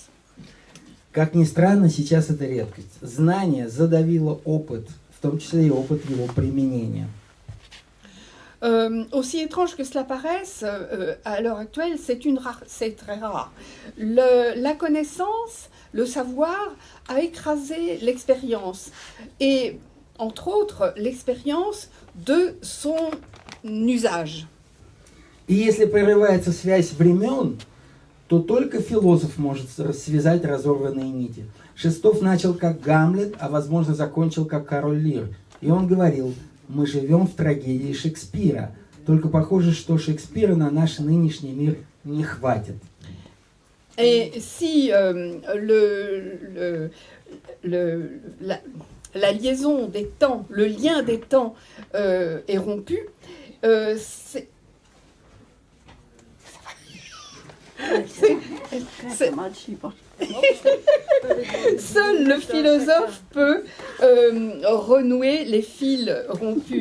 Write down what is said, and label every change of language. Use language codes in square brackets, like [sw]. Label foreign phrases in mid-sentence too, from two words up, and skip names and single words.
[ru] Как ни странно, сейчас это редкость. Знание задавило опыт, в том числе и опыт его применения. [fr] Aussi étrange que cela paraisse, à l'heure actuelle, c'est très rare. La connaissance, le savoir a écrasé l'expérience. Et entre autres, l'expérience de son usage. [ru] И если прерывается связь времен, то только философ может связать разорванные нити. Шестов начал как Гамлет, а возможно закончил как король Лир. И он говорил: мы живем в трагедии Шекспира. Только похоже, что Шекспира на наш нынешний мир не хватит. [fr] Et si la liaison des temps, le lien des temps est rompu, c'est Seul le philosophe peut renouer les fils rompus.